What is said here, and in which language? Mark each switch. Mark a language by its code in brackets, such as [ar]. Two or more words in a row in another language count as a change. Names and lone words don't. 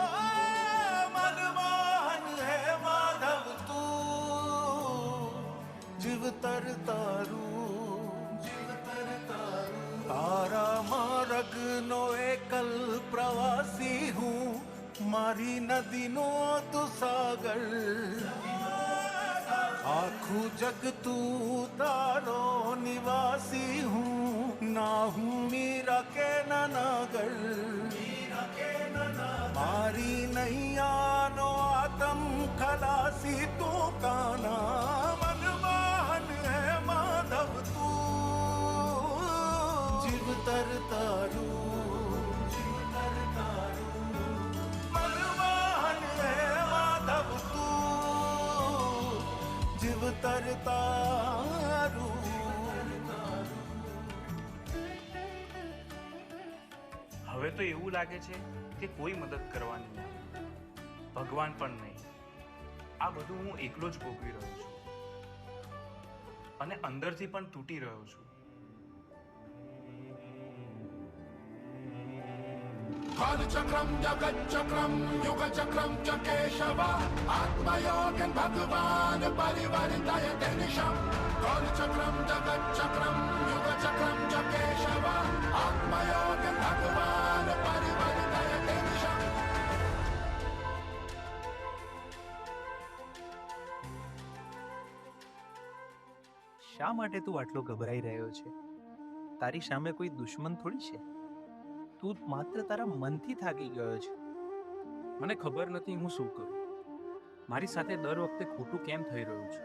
[gu] મનમોહન હે માધવ તું, જીવ તર તારું, જીવ તર તારું। તારા માર્ગ નો એકલ પ્રવાસી હું, મારી નદી નો તું સાગર। આખું જગ તું તારો નિવાસી હું, ના હું મીરા કે નાગર। મારી નૈયા નો આતમ ખલાસી તું કાના। મનમોહન હે માધવ તું, જીવ તર તારું, જીવ તર તારું। મનમોહન હે માધવ તું, જીવ તર તારું। હવે તો એવું લાગે છે કે કોઈ મદદ કરવાની નહીં, ભગવાન પણ નહીં. આ બધું હું એકલો જ ભોગવી રહ્યો છું અને અંદરથી પણ તૂટી રહ્યો છું. [sa] कालचक्रम जगच्चक्रम युगचक्रम च केशव आत्मयोगं भगवान् परिवर्तयते निशम्। कालचक्रम जगच्चक्रम युगचक्रम च केशव आत्मयोगं भगवान् परिवर्तयते निशम्। [gu] શા માટે તું આટલો ગભરાઈ રહ્યો છે? તારી સામે કોઈ દુશ્મન થોડી છે. તું માત્ર તારા મનથી થાકી ગયો છે. મને ખબર નથી હું શું કરું. મારી સાથે દર વખતે ખોટું કેમ થઈ રહ્યું છે?